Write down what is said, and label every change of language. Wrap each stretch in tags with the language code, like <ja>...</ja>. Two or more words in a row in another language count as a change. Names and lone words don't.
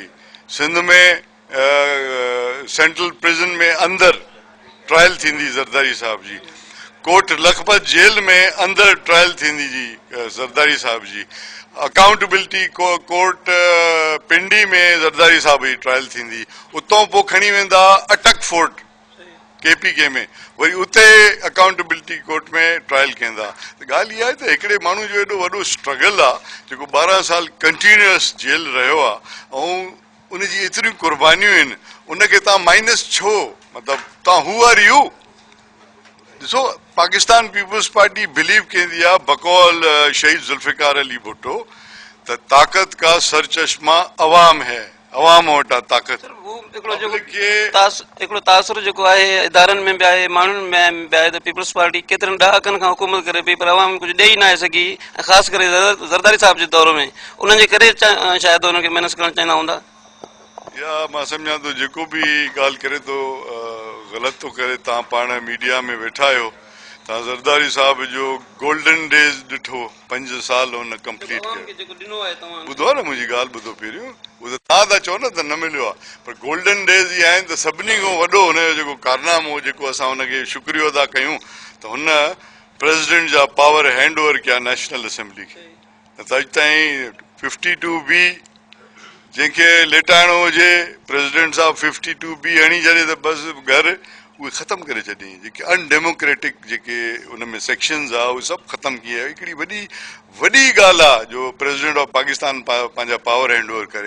<sd>सिंध में</sd> <en>central prison</en> <sd>में अंदरि ट्रायल थींदी ज़रदारी साहिब जी, कोट लखपत जेल में अंदरि ट्रायल थींदी जी ज़रदारी साहिब जी,</sd> <en>accountability court</en> <sd>पिंडी में ज़रदारी साहिब जी ट्रायल थींदी, उतां पोइ खणी वेंदा अटक फोर्ट KPK में, वरी उते</sd> <en>accountability court</en> <sd>में ट्रायल कंदा। त ॻाल्हि इहा आहे त हिकिड़े माण्हू जो एॾो वॾो स्ट्रगल आहे जेको 12 साल कंटिन्यूअस जेल रहियो आहे ऐं उनजी एतिरियूं कुर्बानियूं आहिनि, उनखे तव्हां माइनस छो? मतिलबु तव्हां</sd> <en>who are you?</en> <sd>ॾिसो, पाकिस्तान पीपुल्स पार्टी बिलीव कंदी आहे बकौल शहीद जुल्फिकार अली भुट्टो त</sd> <ur>طاقت کا سرچشمہ عوام ہے,</ur> <sd>अवाम वटि आहे ताक़त। हिकिड़ो तासुर जेको आहे इदारनि में बि आहे, माण्हुनि में बि आहे त पीपुल्स पार्टी केतिरनि ॾहाकनि खां हुकूमत करे पई पर अवाम कुझु ॾेई न आहे सघी, ऐं ख़ासि करे ज़रदारी साहिब जे दौर में उन्हनि जे करे शायदि हुनखे महिनत करणु चाहींदा हूंदा। या मां सम्झां थो जेको बि ॻाल्हि करे थो ग़लति थो करे। तव्हां पाण मीडिया में वेठा आहियो, तव्हां ज़रदारी साहिब जो</sd> <en>golden days</en> <sd>ॾिठो, 5 साल हुन कंप्लीट कयो। ॿुधो न मुंहिंजी ॻाल्हि, ॿुधो पहिरियों, उहो त तव्हां था चओ न त न मिलियो आहे, पर</sd> <en>golden days</en> <sd>इहे आहिनि त सभिनी खां वॾो हुनजो जेको कारनामो हो, जेको असां हुनखे शुक्रियो अदा कयूं त हुन प्रेसिडेंट जा</sd> <en>power hand over</en> <sd>कया नेशनल असेंबली खे। त अॼु ताईं 52B जंहिंखे लेटाइणो हुजे, प्रेसिडेंट साहिब 52B हणी छॾे त बसि घर उहे ख़तमु करे छॾियईं। जेके अनडेमोक्रेटिक जेके उन में सेक्शन्स आहे उहे सभु ख़तमु कया। हिकिड़ी वॾी ॻाल्हि आहे जो</sd> <en>President of Pakistan</en> <sd>पंहिंजा</sd> <en>power hand over</en> <sd>करे।</sd>